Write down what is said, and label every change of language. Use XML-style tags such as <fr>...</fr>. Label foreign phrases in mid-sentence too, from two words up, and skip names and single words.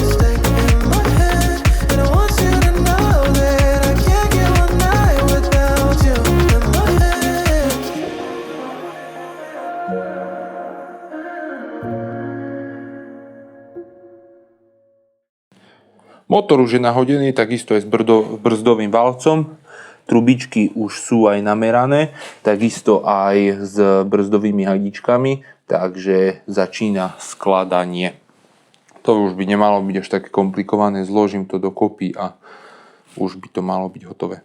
<en>Stay in my head, and I want you to know that I can't get one night without you. In my head.</en> <sk>Motor už je nahodený, takisto aj s brzdovým valcom. Trubičky už sú aj namerané, takisto aj s brzdovými hadičkami, takže začína skladanie. To už by nemalo byť až také komplikované, zložím to dokopy a už by to malo byť hotové.</sk>